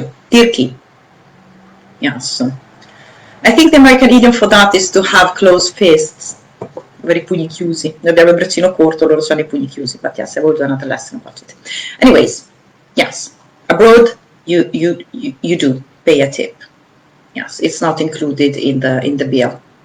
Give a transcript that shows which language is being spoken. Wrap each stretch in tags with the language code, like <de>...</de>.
<en>Tirchi. Yes. I think the American idiom for that is to have closed fists.</en> <it>Very pugni chiusi. Noi abbiamo il braccino corto, loro sono i pugni chiusi.</it> <en>But yes, I will do another lesson about it. Anyways, yes. Abroad, you do pay a tip. Yes, it's not included in the bill.</en>